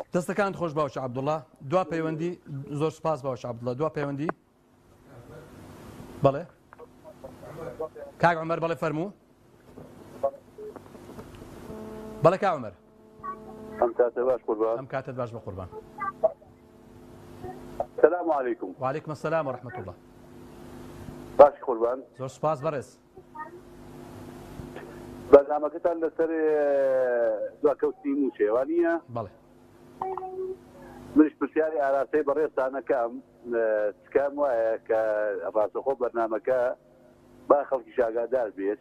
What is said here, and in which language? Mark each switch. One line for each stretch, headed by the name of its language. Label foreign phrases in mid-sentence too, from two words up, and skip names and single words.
Central Kurdish: دەستەکانت خۆش باوکی عەبدوڵڵا دوا پەیوەندی زۆر سپاس باوکی عەبدوڵڵا دوا پەیوەندی بەڵێ کاک عمر بەڵێ فەرموو بەڵێ کا عمر ئەم کاتە باش قوربان ئەم کاتت باش بە قوربان
Arabic: السلام عليكم وعليكم السلام ورحمة الله
Central Kurdish: باش قوربان زۆر سپاس بەڕێز بەرنامەکەتان لەسەر دواکەوتنی موچێوانیە بەڵێ منش پرسیاری ئاراسەی بەڕێستانەکەم چکام وایە کە ڕاستەخۆ بەرنامەکە با خەڵکی شاگادار بێت